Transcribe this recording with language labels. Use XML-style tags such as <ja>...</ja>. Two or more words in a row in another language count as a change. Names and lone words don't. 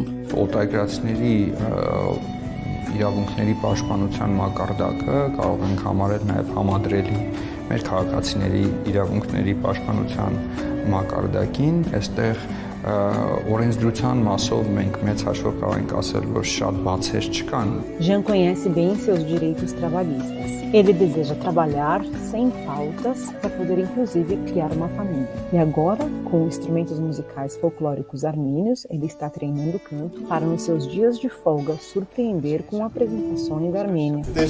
<hy>Օտարերկրացիների իրավունքների պաշտպանության մակարդակը կարող ենք համարել նաև համադրելի մեր քաղաքացիների իրավունքների պաշտպանության մակարդակին, այստեղ օրենսդրության մասով մենք մեծ հաշվով կարող ենք ասել, որ շատ բացեր չկան.</hy> <pt>Jean conhece bem seus direitos trabalhistas. Ele deseja trabalhar sem faltas para poder inclusive criar uma família. E agora, com instrumentos musicais folclóricos armênios, ele está treinando canto para nos seus dias de folga surpreender com apresentações da Armênia.</pt>